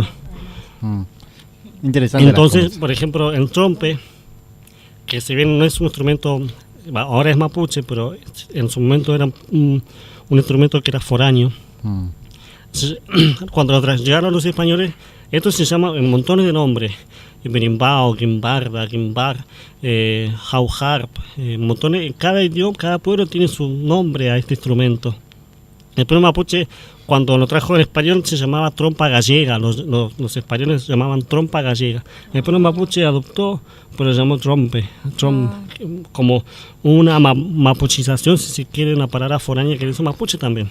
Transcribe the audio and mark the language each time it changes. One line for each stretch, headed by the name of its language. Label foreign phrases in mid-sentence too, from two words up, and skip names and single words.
Spanish: Interesante. Entonces, por ejemplo, el trompe, que si bien no es un instrumento, ahora es mapuche, pero en su momento era un instrumento que era foráneo. Cuando llegaron los españoles, esto se llama en montones de nombres: berimbau, gimbarda, gimbar, jauharp, montones. Cada idioma, cada pueblo tiene su nombre a este instrumento. El pueblo mapuche, cuando lo trajo el español, se llamaba trompa gallega. Los españoles llamaban trompa gallega. El pueblo mapuche adoptó, pero lo llamó trompe, como una mapuchización, si se quiere, una palabra foránea que dice mapuche también.